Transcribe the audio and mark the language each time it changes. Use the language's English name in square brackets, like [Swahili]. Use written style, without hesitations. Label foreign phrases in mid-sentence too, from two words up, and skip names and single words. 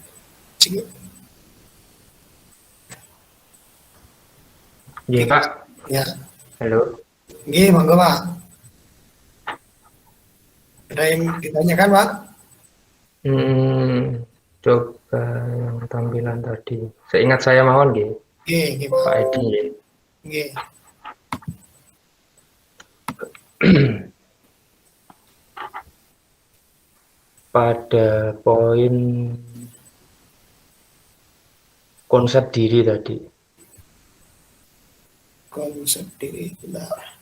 [Indonesian] Iya Pak. Ya. Halo. Iya, monggo Pak. Ada yang ditanyakan Pak? Coba yang tampilan tadi. Seingat saya [Javanese] mawon nggih. Nggih, Pak. Pak Edi nggih. Nggih. [Indonesian] Pada poin konsep diri tadi. Konsep diri, benar.